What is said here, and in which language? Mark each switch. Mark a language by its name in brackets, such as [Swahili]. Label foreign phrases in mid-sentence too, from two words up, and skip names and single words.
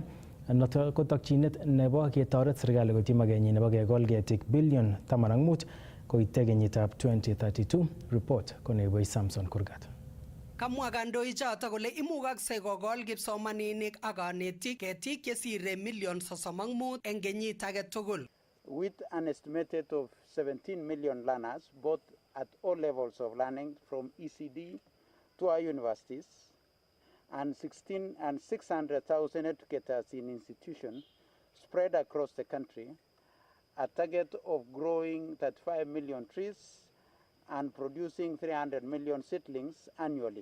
[Kalenjin] Noto ko tokyinet nebo ketoret serikali koityi magenyi nebo kekol ketik bilion 15 koite kenyitab 2032. Report konebo Samson Kurgat. Kamwa kandoichoto kole imugaksei kokol kipsomaninik ak kanetik ketik chesire million 35 eng kenyit age tugul. [English] With an estimated of 17 million learners, both at all levels of learning from ECD to our universities, and 600,000 educators in institutions spread across the country, a target of growing 35 million trees and producing 300 million seedlings annually.